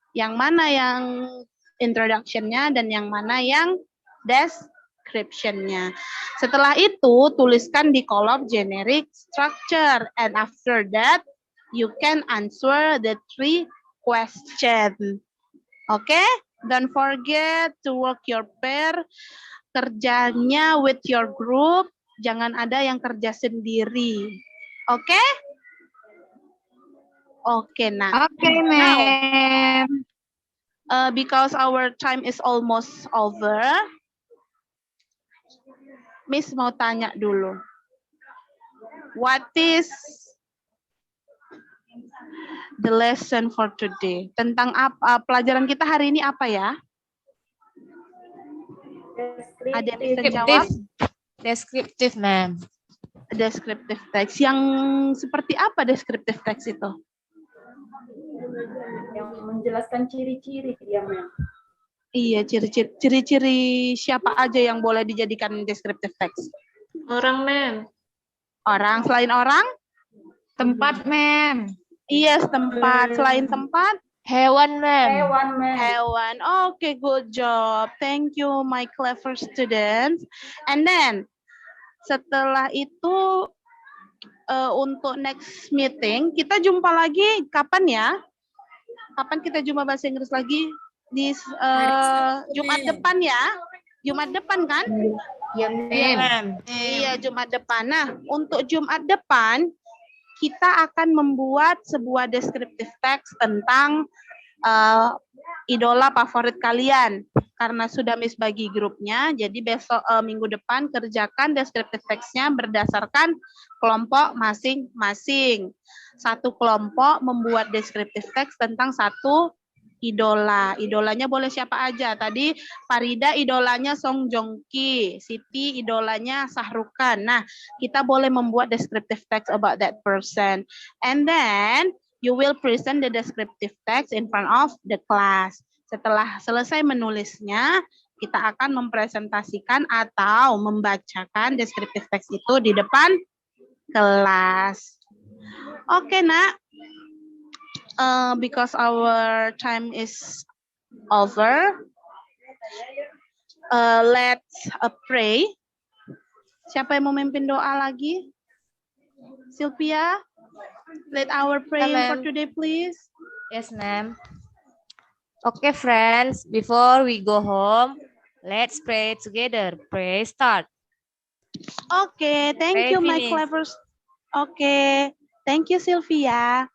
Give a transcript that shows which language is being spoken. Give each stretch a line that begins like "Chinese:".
Indonesian: Yang mana yang introduction-nya dan yang mana yang description-nya. Setelah itu, tuliskan di kolom generic structure.
English: And after that, you can answer the 3 questions. Okay? Don't forget to work your pair.
Indonesian: Kerjanya
English: with your group.
Indonesian: Jangan ada yang kerja sendiri.
English: Okay? Okay, nah. Okay, Mem. Because our time is almost over, Miss
Indonesian: mau tanya dulu.
English: What is the lesson for today?
Indonesian: Tentang apa pelajaran kita hari ini apa ya? Ada yang bisa jawab? Deskriptif, Mem. Descriptive text. Yang seperti apa descriptive text itu? Yang menjelaskan ciri-ciri ya, Mem. Iya, ciri-ciri siapa aja yang boleh dijadikan descriptive text? Orang, Mem. Orang, selain orang? Tempat, Mem. Iya, tempat. Selain tempat? Hewan, Mem. Hewan, Mem.
English: Hewan. Okay, good job. Thank you, my clever students. And then,
Indonesian: setelah itu, untuk
English: next meeting,
Indonesian: kita jumpa lagi kapan ya? Kapan kita jumpa bahasa Inggris lagi? Di Jumat depan ya? Jumat depan kan? Ya, Mem. Iya, Jumat depan. Nah, untuk Jumat depan, kita akan membuat sebuah descriptive text tentang idola favorit kalian. Karena sudah Miss bagi grupnya, jadi besok minggu depan kerjakan descriptive text-nya berdasarkan kelompok masing-masing. Satu kelompok membuat descriptive text tentang satu idola. Idolanya boleh siapa aja. Tadi Farida idolanya Song Joong Ki, Siti idolanya Shah Rukh Khan. Nah, kita boleh membuat descriptive text
English: about that person. And then you will present the descriptive text in front of the class.
Indonesian: Setelah selesai menulisnya, kita akan mempresentasikan atau membacakan descriptive text itu di depan kelas. Oke, Nak.
English: Because our time is over, let's pray.
Indonesian: Siapa yang mau memimpin doa lagi?
English: Sylvia, lead our praying for ma'am. today, please. Yes, ma'am. Okay, friends, before we go home, let's pray together. Pray start. Okay, thank Pray you, my finish. clever. Okay, thank you, Sylvia.